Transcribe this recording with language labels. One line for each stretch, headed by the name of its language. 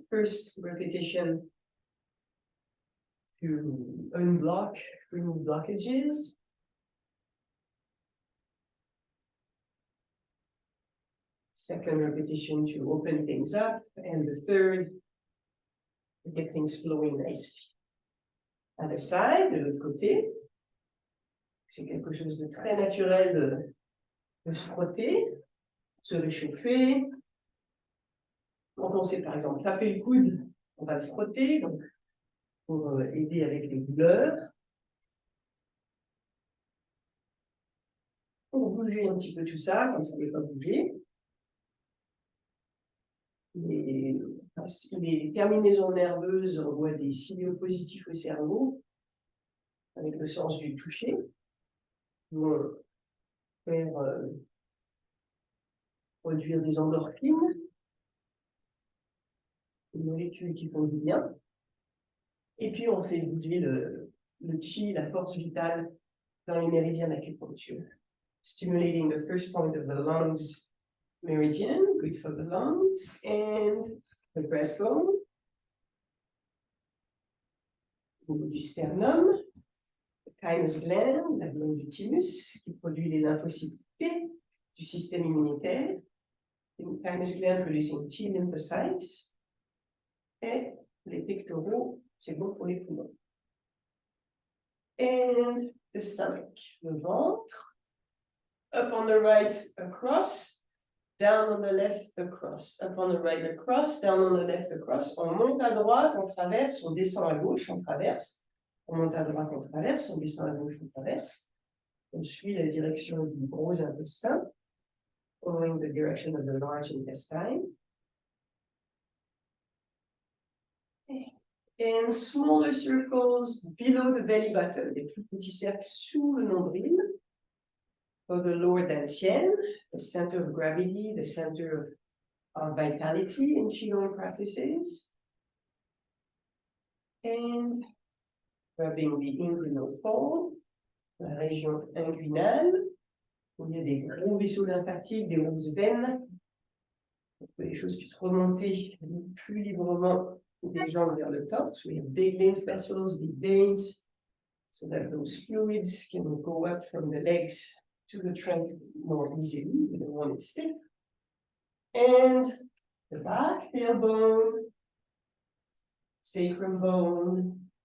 English: First repetition to unblock, remove blockages. Second repetition to open things up. And the third, to get things flowing nicely.
French: À la side, de l'autre côté, c'est quelque chose de très naturel de se frotter, se réchauffer. Quand on sait par exemple taper le coude, on va le frotter donc, pour aider avec les douleurs. Pour bouger un petit peu tout ça, quand ça ne veut pas bouger. Les terminaisons nerveuses envoient des signaux positifs au cerveau, avec le sens du toucher, vont faire produire des endorphines, des molécules qui font du bien. Et puis on fait bouger le qi, la force vitale, dans les méridiens d'acupuncture.
English: Stimulating the first point of the lungs meridian, good for the lungs, and the breastbone.
French: Au niveau du sternum,
English: the thymus gland,
French: la glande du thymus, qui produit les lymphocytes T du système immunitaire.
English: The thymus gland producing T lymphocytes.
French: Et les pectoraux, c'est bon pour les poumons.
English: And the stomach,
French: le ventre.
English: Up on the right, across. down on the left, across. Up on the right, across. Down on the left, across.
French: On monte à droite, on traverse, on descend à gauche, on traverse. On monte à droite, on traverse, on descend à gauche, on traverse. On suit la direction du gros intestin,
English: following the direction of the large intestine. And smaller circles below the belly button,
French: des plus petits cercles sous le nombril.
English: For the lower dantian, the center of gravity, the center of vitality in Qigong practices. And rubbing the inguinal fold,
French: la région inguinale, où il y a des gros vaisseaux lymphatiques, des grosses veines, pour que les choses puissent remonter plus librement des jambes vers le torse.
English: We have big lymph vessels, big veins, so that those fluids can go up from the legs to the trunk more easily. We don't want it stiff. And the back, tailbone, sacrum bone.